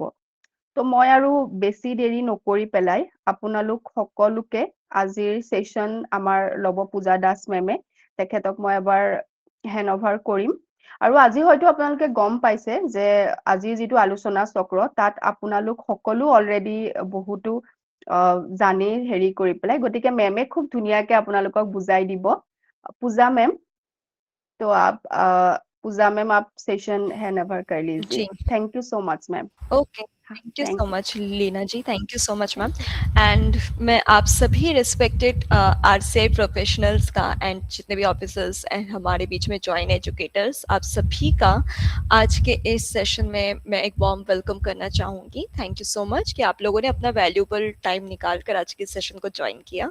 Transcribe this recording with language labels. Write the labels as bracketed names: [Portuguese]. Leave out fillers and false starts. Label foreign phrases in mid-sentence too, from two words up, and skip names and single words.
[Assamese] তো মই আৰু বেছি দেৰি নকৰি পেলাই আপোনালোক সকলোকে আজিৰ সেশন আমাৰ ল'ব পূজা দাস মেমে, তেখেতক মই এবাৰ [English] hand over [Assamese] কৰিম। আৰু আজি হয়তো আপোনালোকে গম পাইছে যে আজি যিটো আলোচনা চক্ৰ তাত আপোনালোক সকলো অলৰেডি বহুতো জানি হেৰি কৰি পেলাই, গতিকে মেমে খুব ধুনীয়াকে আপোনালোকক বুজাই দিব। [Hindi] पूजा मैम, तो आप पूजा मैम आप [English] session hand over [Hindi] कर लीजिए। जी [English] thank you so much ma'am. okay, thank you थैंक so much लीना जी, thank you so much ma'am. [Hindi] एंड मैं आप सभी [English] respected RCI professionals [Hindi] का एंड जितने भी ऑफिसर्स एंड हमारे बीच में [English] join educators, [Hindi] आप सभी का आज के इस सेशन में मैं एक [English] warm welcome [Hindi] करना चाहूँगी। [English] thank you so much [Hindi] कि आप लोगों ने अपना [English] valuable time [Hindi] निकाल कर आज के सेशन को ज्वाइन किया।